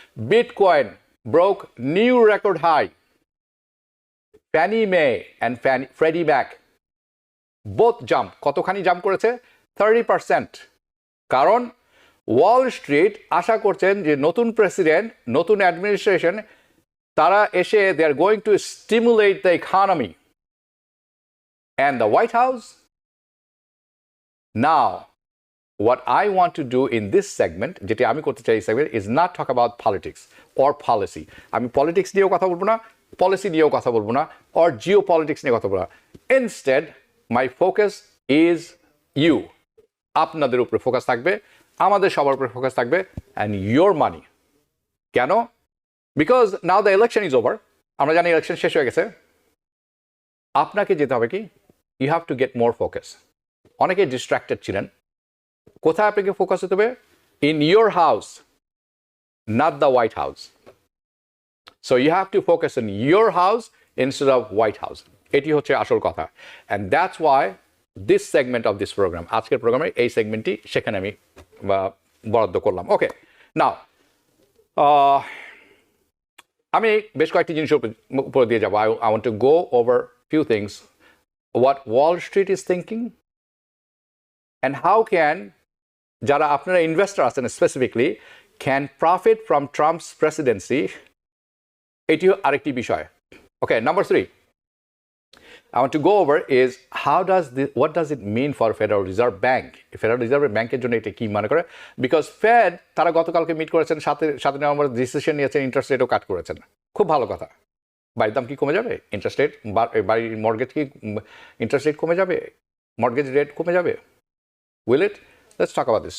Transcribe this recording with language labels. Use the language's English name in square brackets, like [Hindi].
[English] Bitcoin broke new record high. Fannie Mae and Freddie Mac both jump. কতখানি jump করেছে? 30%। [Bangla] কারণ Wall Street আশা করছেন যে নতুন প্রেসিডেন্ট, নতুন অ্যাডমিনিস্ট্রেশন, তারা এসে [English] They are going to stimulate the economy. And the White House, now what I want to do in this segment, [Bangla] যেটি আমি করতে চাই এই segment, [English] is not talk about politics or policy. [Bangla] আমি পলিটিক্স নিয়েও কথা বলবো না, পলিসি নিয়েও কথা বলবো না, or geopolitics নিয়ে কথা বলবো না। [English] Instead my focus is you. [Bangla] আপনাদের উপরে ফোকাস থাকবে, আমাদের সবার উপরে ফোকাস থাকবে, [English] and your money. [Bangla] কেন? [English] Because now the election is over. [Bangla] আমরা জানি ইলেকশন শেষ হয়ে গেছে। আপনাকে যেতে হবে কি, [English] you have to get more focus. [Bangla] অনেকে ডিস্ট্র্যাক্টেড ছিলেন। কোথায় আপনাকে ফোকাস হতে হবে? [English] In your house, not the White House. So you have to focus in your house instead of White House. [Bangla] এটি হচ্ছে আসল কথা। [English] and that's why this segment of this programme, [Bangla] আজকের প্রোগ্রামের এই সেগমেন্টটি সেখানে আমি বরাদ্দ করলাম। ওকে, নাও আমি বেশ কয়েকটি জিনিসের উপর দিয়ে যাবো। [English] I want to go over few things, what Wall Street is thinking, and how can [Bangla] যারা আপনারা ইনভেস্টর আছেন [English] specifically can profit from Trump's presidency, [Bangla] এটিও আরেকটি বিষয়। [English] Okay, number 3 I want to go over is what does it mean for Federal Reserve Bank? [Bangla] Federal reserve ব্যাংকের জন্য এটা কি মনে করে? বিকজ ফেড তারা গতকালকে মিট করেছেন, 7 নভেম্বর ডিসিশন নিয়েছেন, ইন্টারেস্ট রেটও কাট করেছেন। খুব ভালো কথা। বাড়ির দাম কি কমে যাবে? ইন্টারেস্ট রেট, বাড়ির মর্গেজ কি ইন্টারেস্ট রেট কমে যাবে? মর্গেজ রেট কমে যাবে? [English] Will it? Let's talk about this.